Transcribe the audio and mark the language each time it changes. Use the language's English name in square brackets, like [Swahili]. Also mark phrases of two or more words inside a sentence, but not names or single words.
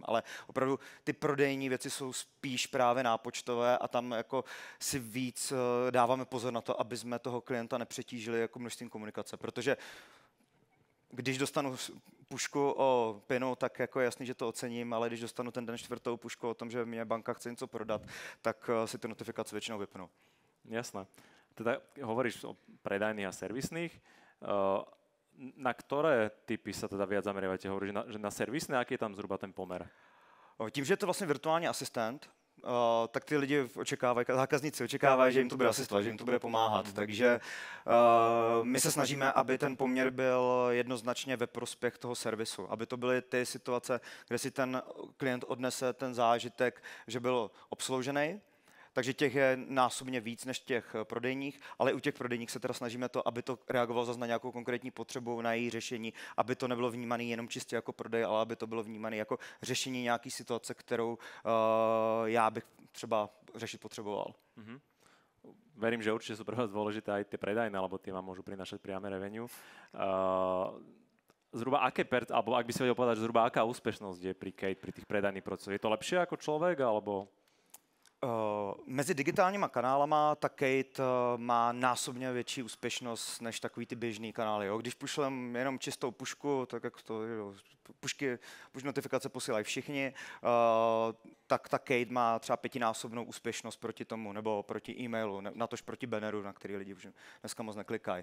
[Czech] Ale opravdu ty prodejní věci jsou spíš právě nápočtové a tam jako si víc dáváme pozor na to, aby jsme toho klienta nepřetížili jako množstvím komunikace, protože když dostanu pušku o PINu, tak jako je jasný, že to ocením, ale když dostanu ten den čtvrtou pušku o tom, že mě banka chce něco prodat, tak si ty notifikace většinou vypnu. [Slovak] Jasné. Teda hovoríš o predajných a servisných. Na ktoré typy sa teda viac zameriavate? Hovoríš, že na servisné, aký je tam zhruba ten pomer? [Czech] Tím, že je to vlastně virtuální asistent, tak ty lidi očekávají, zákazníci očekávají, že jim to bude asistovat, že jim to bude pomáhat. Takže my se snažíme, aby ten poměr byl jednoznačně ve prospěch toho servisu. Aby to byly ty situace, kde si ten klient odnese ten zážitek, že byl obsloužený. Takže těch je násobně víc než těch prodejních, ale u těch prodejních se teda snažíme to, aby to reagovalo zase na nějakou konkrétní potřebu, na její řešení, aby to nebylo vnímané jenom čistě jako prodej, ale aby to bylo vnímané jako řešení nějaké situace, kterou já bych třeba řešit potřeboval. Mm-hmm. [Slovak] Verím, že určite sú pre vás dôležité aj tie predajné, lebo tie vám môžu prinašať priame revenue. Zhruba aké alebo ak by si vedel povedať, zhruba aká úspešnosť je pri Kate, pri tých predajných procesoch? Je to lepšie ako človek, alebo... [Czech] Mezi digitálníma kanálama ta Kate má násobně větší úspěšnost než takový ty běžný kanály. Jo. Když pošlem jenom čistou pušku, tak jak to push notifikace posílají všichni, tak ta Kate má třeba 5násobnou úspěšnost proti tomu, nebo proti e-mailu, natož proti banneru, na který lidi už dneska moc neklikají.